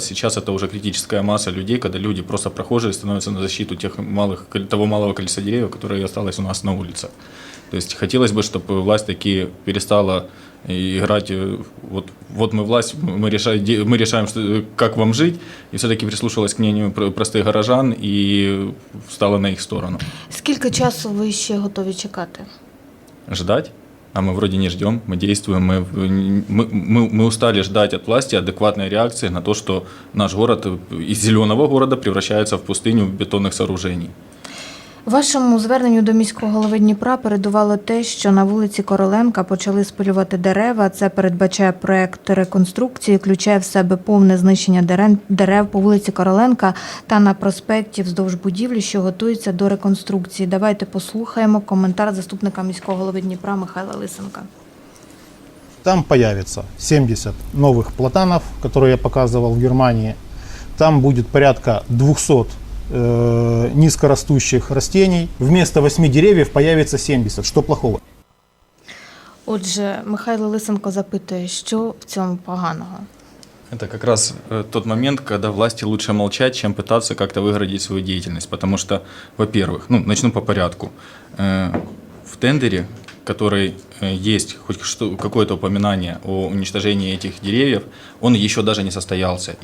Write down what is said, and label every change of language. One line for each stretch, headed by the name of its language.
Russian: Сейчас это уже критическая масса людей, когда люди просто прохожие становятся на защиту того малого количества деревьев, которые осталось у нас на улице. То есть хотелось бы, чтобы власть таки перестала играть, вот мы власть, мы решаем, как вам жить, и все-таки прислушалась к мнению простых горожан и встала на их сторону.
Ukrainian: Скільки часу ви ще готові чекати?
Russian: Ждать? А мы вроде не ждем, мы действуем, мы устали ждать от власти адекватной реакции на то, что наш город из зеленого города превращается в пустыню бетонных сооружений.
Ukrainian: Вашому зверненню до міського голови Дніпра передувало те, що на вулиці Короленка почали спилювати дерева. Це передбачає проект реконструкції, включає в себе повне знищення дерев по вулиці Короленка та на проспекті вздовж будівлі, що готується до реконструкції. Давайте послухаємо коментар заступника міського голови Дніпра Михайла Лисенка.
Russian: Там появится 70 новых платанов, которые я показывал в Германии. Там будет порядка 200 низкорастущих растений. Вместо 8 деревьев появится 70. Что плохого?
Ukrainian: Отже, Михайло Лисенко запитує, що в цьому поганого?
Russian: Это как раз тот момент, когда власти лучше молчать, чем пытаться как-то выгородить свою деятельность. Потому что, во-первых, начну по порядку. В тендере, который есть хоть какое-то упоминание о уничтожении этих деревьев, он еще даже не состоялся.